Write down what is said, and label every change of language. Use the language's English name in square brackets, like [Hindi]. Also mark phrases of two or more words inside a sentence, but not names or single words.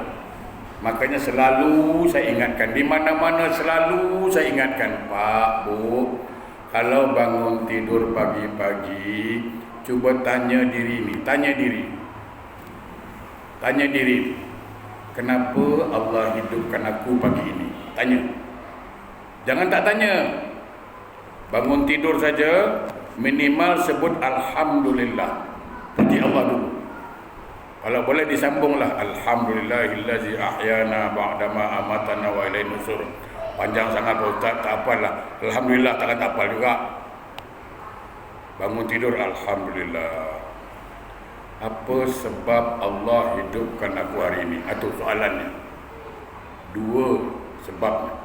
[Malay] Makanya selalu saya ingatkan, di mana-mana selalu saya ingatkan, Pak, Bu, kalau bangun tidur pagi-pagi, cuba tanya diri ni, tanya diri, kenapa Allah hidupkan aku pagi ini? Tanya. Jangan tak tanya. Bangun tidur saja, minimal sebut Alhamdulillah. Puji Allah dulu. Kalau boleh disambunglah, [Arabic] الحمد لله الذي أحيانا بعد ما أماتنا وإليه النشور. [Malay] Panjang sangat Pak Ustaz, tak apalah. Alhamdulillah, takkan tak apa juga. Bangun tidur, Alhamdulillah. Apa sebab Allah hidupkan aku hari ini? Itu soalannya. 2 sebab.